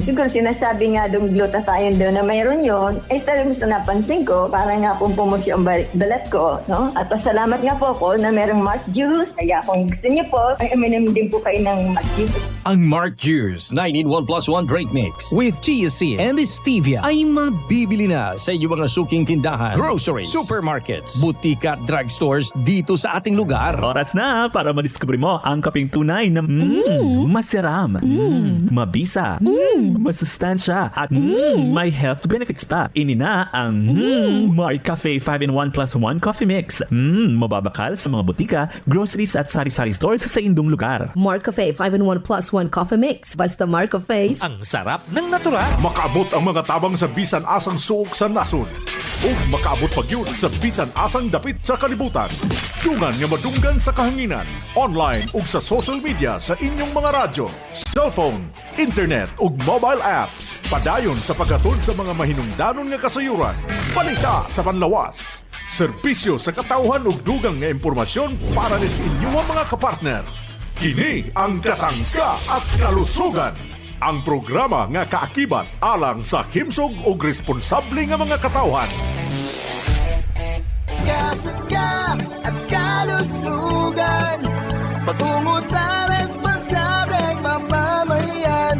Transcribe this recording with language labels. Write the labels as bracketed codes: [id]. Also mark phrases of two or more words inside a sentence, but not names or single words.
[tl] Siguro sinasabi nga doon glutathione doon na mayroon yun, ay sa napansin ko, parang nga pong pumusyo ang balat ko, no? At pasalamat nga po ako na mayroong Mark Juice, kaya kung gusto niyo po, ay uminom din po kayo ng Mark Juice. Ang Mark Juice 9-in-1+1 Drink Mix with chia seed and stevia ay mabibili na sa inyong mga suking tindahan, groceries, supermarkets, butika at drugstores dito sa ating lugar. Oras na para madiskubre mo ang kaping tunay na masiram, mabisa, masustansya, at may [en] health benefits [tl] pa. [hil] Inina ang Mark Cafe 5-in-1+1 Coffee Mix. Mababakal sa mga butika, groceries at sari-sari stores sa indong lugar. Mark Cafe 5-in-1+1 Coffee Mix. Basta Mark Cafe. [tl] Ang sarap ng natural. [ceb] Makaabot ang mga tabang sa bisan asang suok sa nasod. O makaabot pag yun sa bisan asang dapit sa kalibutan. Dungan nga madunggan sa kahanginan. Online ug sa [en] social media [ceb] sa inyong mga radyo, cellphone, internet ug [en] mobile apps. [ceb] Padayon sa paghatod sa mga mahinungdanon nga kasayuran. Balita sa panlawas. Serbisyo sa katawhan ug dugang nga impormasyon para sa inyong mga kapartner. Kini ang Kasangga at Kalusugan. Ang programa nga kaakibat alang sa himsog ug responsable nga mga katawhan. [tl] Kasangga at kalusugan, patungo sa responsableng mamamayan.